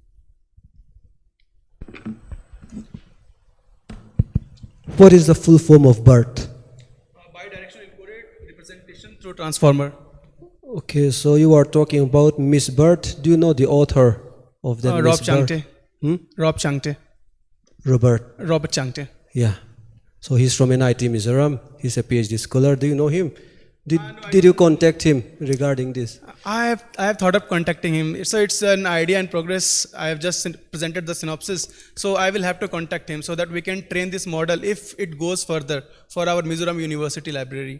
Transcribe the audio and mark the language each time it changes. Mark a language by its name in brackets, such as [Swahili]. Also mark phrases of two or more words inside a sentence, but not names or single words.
[English] What is the full form of BERT? Bidirectional encoded representation through transformer. Okay, so you are talking about Miss BERT. Do you know the author of that Rob Miss BERT? Changte. Rob Changte. Robert Changte. Yeah. So he's from NIT Mizoram. He's a PhD scholar. Do you know him? Did you contact him regarding this? I have thought of contacting him. So it's an idea in progress. I have just presented the synopsis. So I will have to contact him so that we can train this model if it goes further for our Mizoram University library.